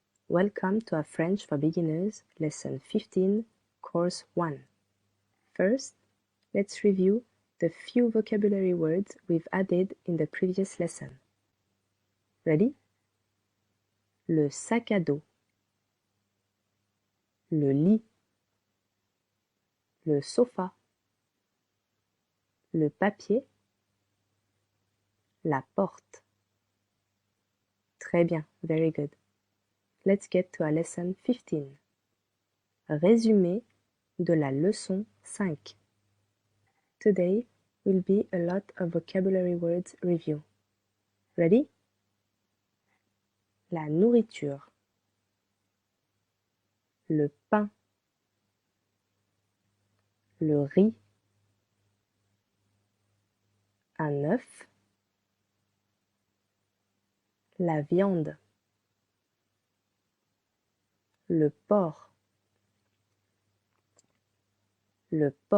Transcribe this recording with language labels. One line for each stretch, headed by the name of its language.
English: Welcome to our French for Beginners, Lesson 15, Course 1. First, let's review the few vocabulary words we've added in the previous lesson. Ready?
French: Le sac à dos, le lit, le sofa, le papier, la porte. Très bien,
English: very good. Let's get to our lesson 15.
French: Résumé de la leçon 5.
English: Today will be a lot of vocabulary words review. Ready?
French: La nourriture, le pain, le riz, un œuf, la viande, le porc, le